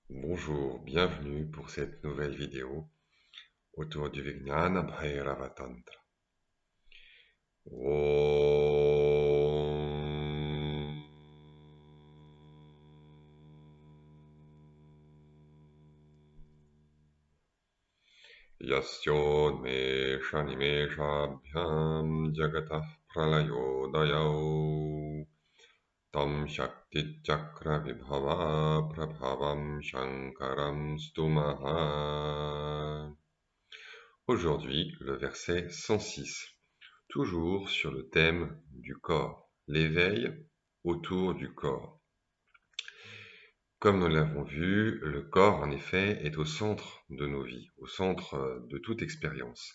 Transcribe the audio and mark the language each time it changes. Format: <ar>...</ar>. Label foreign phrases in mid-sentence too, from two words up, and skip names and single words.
<fr>Bonjour, bienvenue pour cette nouvelle vidéo autour du Vijnana Bhairava Tantra.</fr> <sa>ॐ यस्योन्मेषनिमेषाभ्यां जगतः प्रलयोदयौ तं शक्ति चक्र विभव प्रभवं शङ्करं स्तुमः.</sa> <fr>Aujourd'hui, le verset 106, toujours sur le thème du corps, l'éveil autour du corps. Comme nous l'avons vu, le corps, en effet, est au centre de nos vies, au centre de toute expérience.</fr>